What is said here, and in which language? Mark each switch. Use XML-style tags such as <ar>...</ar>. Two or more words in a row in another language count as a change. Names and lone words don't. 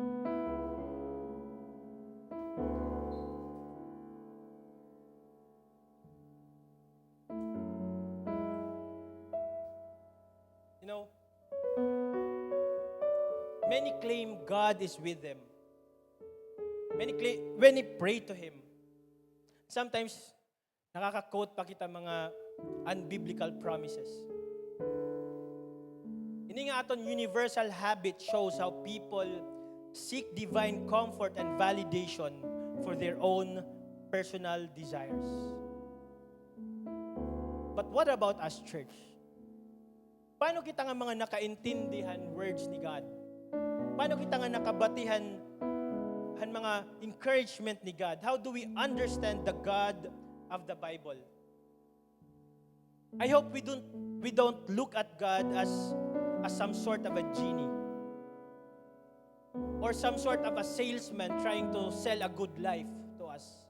<en>You know, many claim God is with them. Many claim, when they pray to Him, sometimes</en> <war>nakaka-quote pa kita mga</war> <en>unbiblical promises.</en> <war>Ini nga aton</war> <en>universal habit shows how people seek divine comfort and validation for their own personal desires. But what about us, church?</en> <war>Paano kita nga mga nakaintindihan words ni God? Paano kita nga nakabatihan mga encouragement ni God?</war> <en>How do we understand the God of the Bible? I hope we don't look at God as some sort of a genie or some sort of a salesman trying to sell a good life to us.</en>